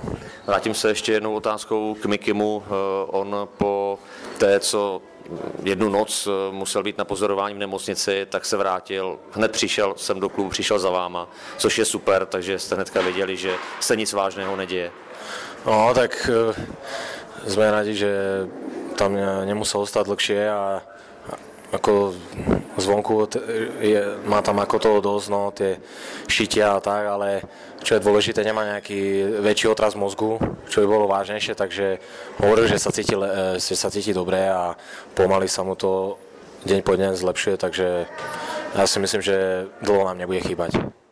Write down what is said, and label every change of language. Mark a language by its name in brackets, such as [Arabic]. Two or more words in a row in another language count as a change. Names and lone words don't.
[Czech] Vrátím se ještě jednou otázkou k Mikimu. On po té, co jednu noc musel být na pozorování v nemocnici, tak se vrátil, hned přišel sem do klubu, přišel za váma, což je super, takže jste hnedka věděli, že se nic vážného neděje. [Slovak] No, tak sme radi, že tam nemusel ostať dlhšie a ako zvonku má tam ako toho dosť, no, tie šitia a tak, ale čo je dôležité, nemá nejaký väčší otraz mozgu, čo by bolo vážnejšie, takže hovoril, že sa cíti dobre a pomaly sa mu to deň po deň zlepšuje, takže ja si myslím, že dlho nám nebude chýbať.